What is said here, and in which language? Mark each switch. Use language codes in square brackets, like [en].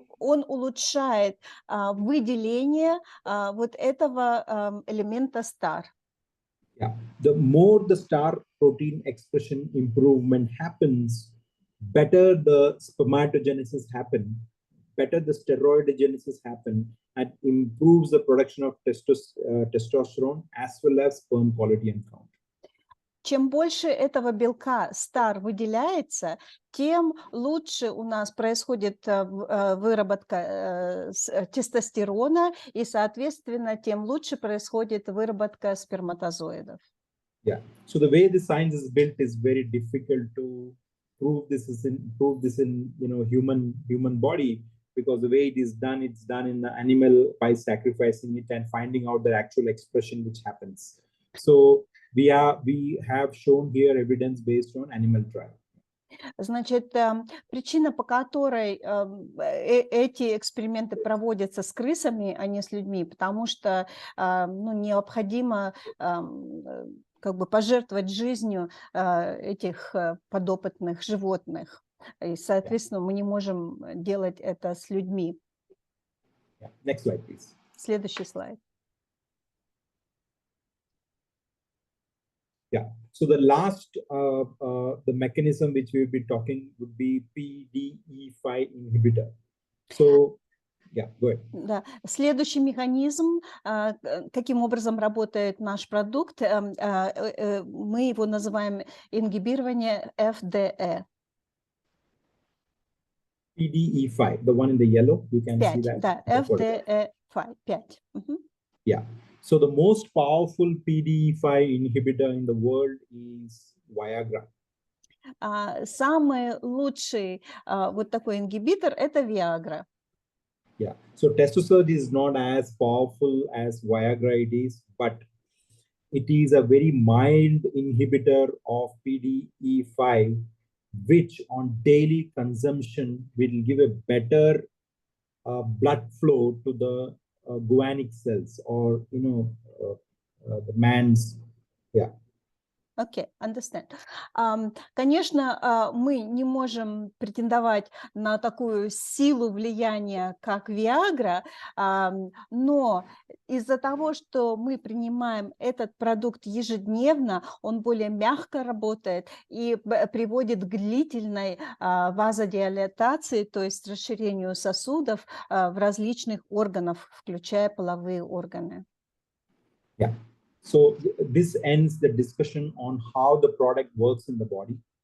[ru] он улучшает выделение вот этого элемента STAR. [en] Yeah, the more the star protein expression improvement happens, better the spermatogenesis happen, better the steroidogenesis happen, and improves the production of testosterone as well as sperm quality and count. [ru] Чем больше этого белка STAR выделяется, тем лучше у нас происходит выработка тестостерона, и, соответственно, тем лучше происходит выработка сперматозоидов. [en] Yeah. So the way the science is built is very difficult to prove this in human body, because the way it is done, it's done in the animal by sacrificing it and finding out the actual expression which happens. So we have shown here evidence based on animal trial. [ru] Значит, причина, по которой эти эксперименты проводятся с крысами, а не с людьми, потому что необходимо как бы пожертвовать жизнью этих подопытных животных. И, соответственно, мы не можем делать это с людьми. [en] Next slide, please. [ru] Следующий слайд. [en] Yeah. So the last, the mechanism which we will be talking would be PDE5 inhibitor. So, yeah, go ahead. [ru] Да. Следующий механизм, каким образом работает наш продукт, мы его называем ингибирование FDE. [en] PDE5, the one in the yellow, you can see that. [ru] Да, FDE5, 5. [en] Yeah. So the most powerful PDE5 inhibitor in the world is Viagra. [ru] Самый лучший вот такой ингибитор – это Viagra. [en] Yeah. So testosterone is not as powerful as Viagra it is, but it is a very mild inhibitor of PDE5, which on daily consumption will give a better blood flow to the guanic cells, or the man's, yeah. [ru] Окей, [en] understand. [ru] Конечно, мы не можем претендовать на такую силу влияния, как Viagra, но из-за того, что мы принимаем этот продукт ежедневно, он более мягко работает и приводит к длительной вазодилатации, то есть расширению сосудов в различных органах, включая половые органы. [en] Yeah. So this ends the discussion on how the product works in the body.